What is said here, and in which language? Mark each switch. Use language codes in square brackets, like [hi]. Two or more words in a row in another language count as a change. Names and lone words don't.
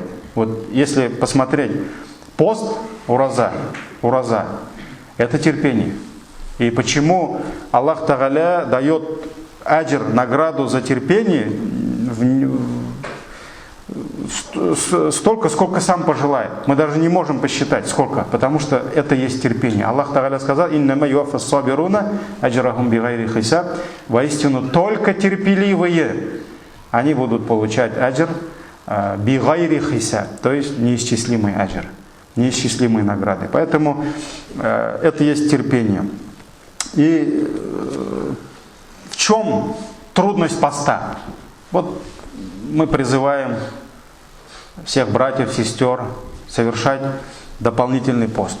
[ru] Вот если посмотреть, пост, ураза – это терпение. И почему Аллах Тааля дает аджр, награду за терпение столько, сколько сам пожелает. Мы даже не можем посчитать сколько, потому что это есть терпение. Аллах Тааля сказал: [ar] «إنما يوفى الصابرون أجرهم بغير حساب». [ru] Воистину только терпеливые они будут получать [ar] أجر بغير حساب, [ru] то есть неисчислимый аджр, неисчислимые награды. Поэтому это есть терпение. И в чем трудность поста? Вот мы призываем всех братьев, сестер совершать дополнительный пост.